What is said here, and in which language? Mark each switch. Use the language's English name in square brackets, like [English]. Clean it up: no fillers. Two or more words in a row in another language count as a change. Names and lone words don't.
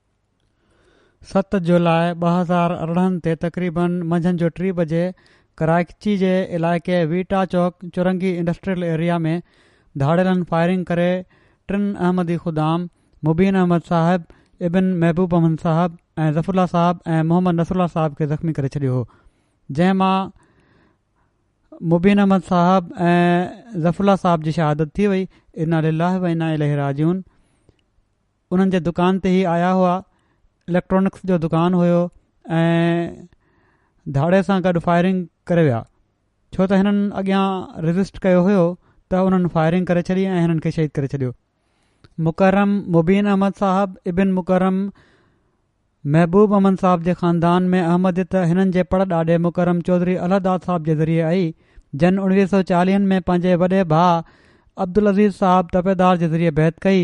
[Sindhi] 7 जुलाई 2018 ते तक़रीबन मंझंदि जो 3 बजे कराची जे इलाइक़े वीटा चौक चुरंगी इंडस्ट्रियल एरिया में धाड़ेलनि फायरिंग करे 3 अहमदी ख़ुदाम मुबीन अहमद साहब इबिन महबूब अहमद साहब ऐं ज़फ़रुल्ला साहब ऐं मोहम्मद नसरुल्ला साहब खे ज़ख़्मी करे छॾियो हो, जंहिं मां मुबीन अहमद साहब ऐं ज़फ़रुल्ला साहब जी शहादत थी वई। [Arabic] إنا لله وإنا إليه راجعون. [Sindhi] उन्हनि जे दुकान ते ई आया हुआ, इलेक्ट्रॉनिक्स जो दुकान हुयो, ऐं धाड़े सां गॾु फायरिंग करे विया, छो त हिननि अॻियां रेज़िस्ट कयो हुयो त उन्हनि फायरिंग करे छॾी ऐं हिननि खे शहीद करे छॾियो। मुकरम मुबीन अहमद साहब इबिन मुकरम महबूब अहमद साहब जे ख़ानदान में अहमदियत हिननि जे पड़ ॾाॾे मुकरम चौधरी अलहदाद साहब जे ज़रिए आई, जन 1940 में पंहिंजे वॾे भाउ अब्दुल अज़ीज़ साहब तपेदार जे ज़रिए बैत कई।